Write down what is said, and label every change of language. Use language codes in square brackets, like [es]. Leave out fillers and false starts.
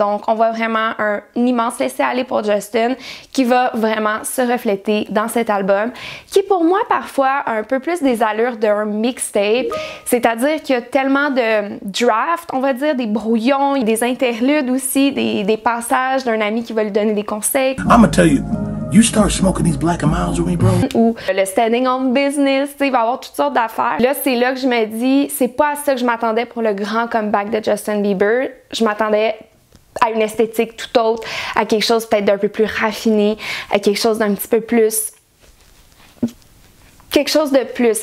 [fr] Donc, on voit vraiment un immense laisser-aller pour Justin qui va vraiment se refléter dans cet album, qui pour moi, parfois, a un peu plus des allures d'un mixtape. C'est-à-dire qu'il y a tellement de drafts, on va dire, des brouillons, des interludes aussi, des passages d'un ami qui va lui donner des conseils. [en] I'ma tell you, you start smoking these Black and Milds with me, bro. [fr] Ou le [en] standing on business, [fr] il va y avoir toutes sortes d'affaires. Là, c'est là que je me dis, c'est pas à ça que je m'attendais pour le grand comeback de Justin Bieber. Je m'attendais à une esthétique tout autre, à quelque chose peut-être d'un peu plus raffiné, à quelque chose d'un petit peu plus... quelque chose de plus.